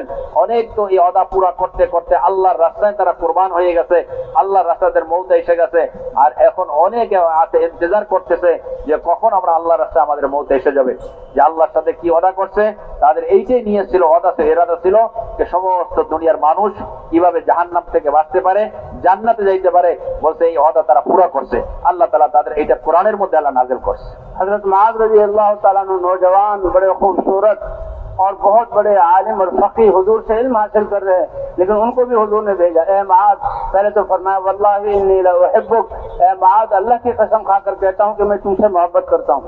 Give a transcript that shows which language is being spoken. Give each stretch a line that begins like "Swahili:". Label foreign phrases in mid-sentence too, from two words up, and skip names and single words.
Bangla: অনেক তো এই ওয়াদা পুরা করতে করতে আল্লাহর রাস্তায় তারা কোরবান হয়ে গেছে, আল্লাহর রাস্তায় মউত এসে গেছে, আর এখন অনেকে আছে ইন্তজার করতেছে যে কখন আমরা আল্লাহর রাস্তায় আমাদের মউত এসে যাবে। যে আল্লাহর সাথে কি ওয়াদা করছে, তাদের এইটাই নিয়ে ছিল, ওয়াদা ছিল, ইরাদা ছিল যে সমস্ত দুনিয়ার মানুষ কিভাবে জাহান্নাম থেকে বাঁচতে পারে, জান্নাতে যাইতে পারে। বলছে এই ওয়াদা তারা পুরা করছে। আল্লাহ তাআলা তাদের এইটা কোরআনের মধ্যে আল্লাহ নাযিল করছে।
Urdu: حضرت معاذ
Arabic: رضی اللہ تعالیٰ عنہ
Urdu: نوجوان بڑے خوبصورت اور بہت بڑے عالم اور فقیہ حضور سے علم حاصل کر رہے ہیں، لیکن ان کو بھی حضور نے بھیجا، اے معاذ، پہلے تو فرمایا
Arabic: واللہ انی لاحبک،
Urdu: اے معاذ اللہ کی قسم کھا کر کہتا ہوں کہ میں تم سے محبت کرتا ہوں۔